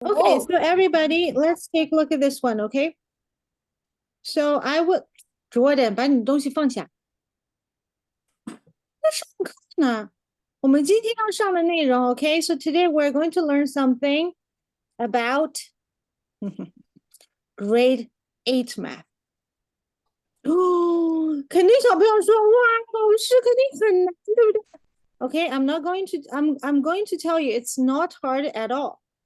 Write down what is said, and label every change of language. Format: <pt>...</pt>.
<en>Okay, so everybody, let's take a look at this one, okay? So I would Jordan</en> <zh>把你的东西放下。在上课呢，我们今天要上的内容 okay?</zh> <en>So today we're going to learn something about grade 8 math.</en> <zh>哦，肯定小朋友说哇，老师肯定很难，对不对？</zh> <en>Okay, I'm going to tell you it's not hard at all.</en>